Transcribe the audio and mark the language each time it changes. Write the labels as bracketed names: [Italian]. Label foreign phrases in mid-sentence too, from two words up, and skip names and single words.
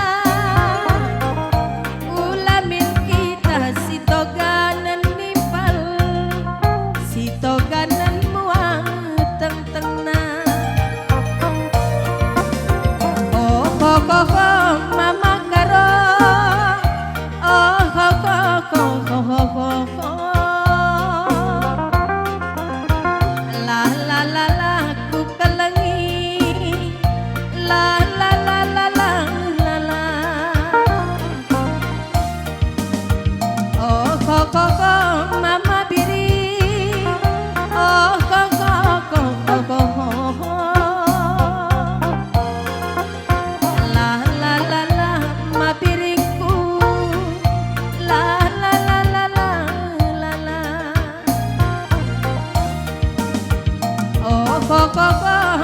[Batak Toba] sitoganan nimpal sitoganan muat teng-tengna oh ho ho ho mama karong oh ho ho ho ho ho ho la la la la ku kalangi la la la la la la la oh ho ho ho mama biri oh ho ho ho ho ho ho la la la la ma biringku la la la la la la la oh ho ho ho